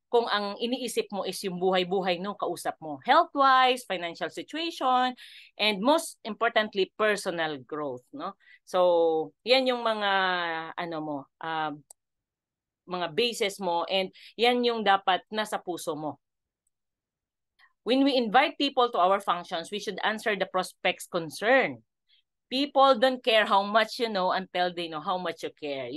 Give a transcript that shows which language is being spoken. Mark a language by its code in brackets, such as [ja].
[tl] kung ang iniisip mo is yung buhay-buhay no kausap mo, [en] health-wise, financial situation, and most importantly, personal growth, [tl] no? So, yan yung mga ano mo, mga bases mo, and yan yung dapat nasa puso mo. [en] When we invite people to our functions, we should answer the prospect's concern. People don't care how much you know until they know how much you care.